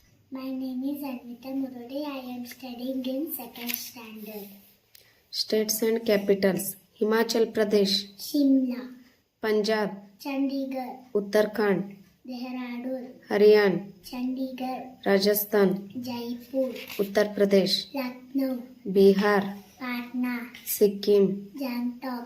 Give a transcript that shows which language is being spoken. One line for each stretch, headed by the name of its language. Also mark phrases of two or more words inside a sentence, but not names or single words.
English: My name is Anvita Murode. I am studying in second standard. States and capitals: Himachal Pradesh, Shimla, Punjab, Chandigarh, Uttarakhand, Dehradun, Haryana, Chandigarh, Rajasthan, Jaipur, Uttar Pradesh, Lucknow, Bihar, Patna, Sikkim, Gangtok,